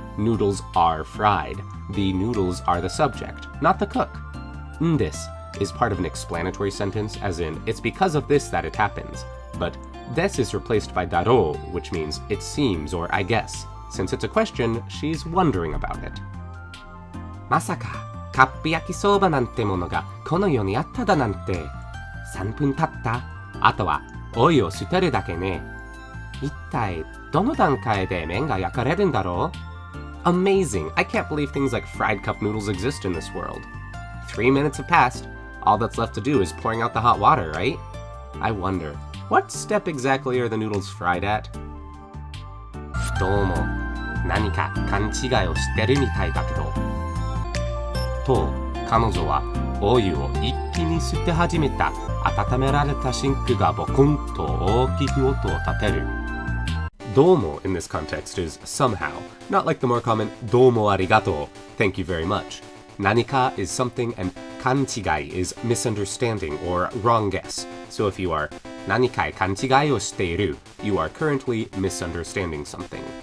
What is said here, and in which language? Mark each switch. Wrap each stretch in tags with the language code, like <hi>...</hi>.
<en>Noodles are fried. The noodles are the subject, not the cook. This is part of an explanatory sentence, as in, it's because of this that it happens. But des is replaced by daro, which means it seems or I guess. Since it's a question, she's wondering about it.</en> <ja>Masaka. カップ焼きそばなんてものがこの世にあっただなんて。3分経った。あとはお湯を捨てるだけね。一体どの段階で麺が焼かれるんだろう?</ja> <en>Amazing! I can't believe things like fried cup noodles exist in this world. 3 minutes have passed. All that's left to do is pouring out the hot water, right? I wonder, what step exactly are the noodles fried at?</en> <ja>どうも、何か勘違いをしてるみたいだけど。と、彼女はお湯を一気に捨て始めた。温められたシンクがボコンと大きく音を立てる。</ja> <en>Domo in this context is somehow, not like the more common</en> <ja>domo arigato,</ja> <en>thank you very much. Nanika is something and kanchigai is misunderstanding or wrong guess. So if you are</en> <ja>nanikai kanchigai o shiteiru,</ja> <en>you are currently misunderstanding something.</en>